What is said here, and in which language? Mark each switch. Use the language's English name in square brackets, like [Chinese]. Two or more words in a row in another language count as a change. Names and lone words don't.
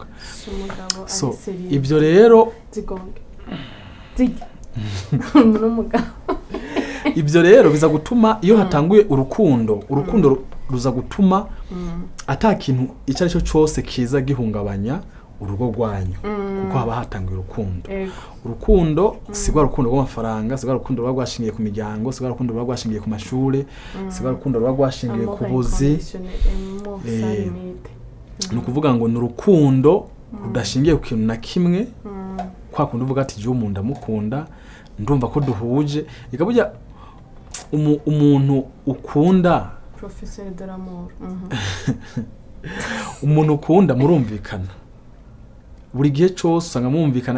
[Rundi] So ibyo rero ibyo rero biza gutuma iyo hatanguye urukundo ruza gutuma atakintu icyo ari cyo cyose kiza gihungabanya urugo rwanyu kuko haba hatanguye urukundo sigwa rukundo rw'amafaranga, sigwa rukundo rwashingiye ku miryango, sigwa rukundo rwashingiye ku mashure, sigwa rukundo rwashingiye ku buzi. Ni ukuvuga ngo ni urukundo rudashingiye ku kintu na kimwe kwa kundi uvuga ati je umuntu ndamukunda ndumva ko duhuje. Ikaburya umuntu ukunda [French] professeur de l'amour [Rundi] umuntu ukunda murumvikana buri gihe cyose usanga mumvikana.